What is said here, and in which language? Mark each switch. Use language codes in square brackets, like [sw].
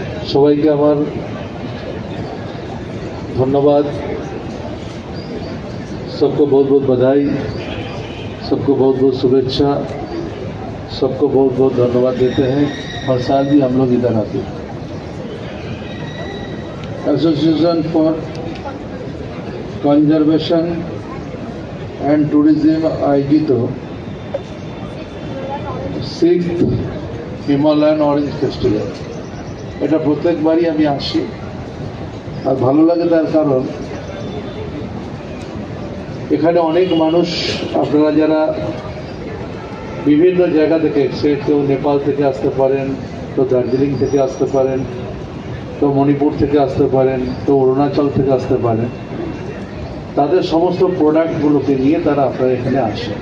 [bn] সবাইকে আমার धन्यवाद। [hi] सबको बहुत बहुत बधाई, सबको बहुत बहुत शुभेच्छा, सबको बहुत बहुत धन्यवाद देते हैं। हर साल भी हम लोग इधर आते हैं। [bn] Association for conservation and tourism [hi] आयोजित [bn] सिक्स्थ हिमालयान ऑरेंज फेस्टिवल, এটা প্রত্যেকবারই আমি আসি আর ভালো লাগে। তার কারণ এখানে অনেক মানুষ, আপনারা যারা বিভিন্ন জায়গা থেকে, সে কেউ নেপাল থেকে আসতে পারেন, তো দার্জিলিং থেকে আসতে পারেন, তো মণিপুর থেকে আসতে পারেন, তো অরুণাচল থেকে আসতে পারেন, তাদের সমস্ত প্রোডাক্টগুলোকে নিয়ে তারা আপনারা এখানে আসে।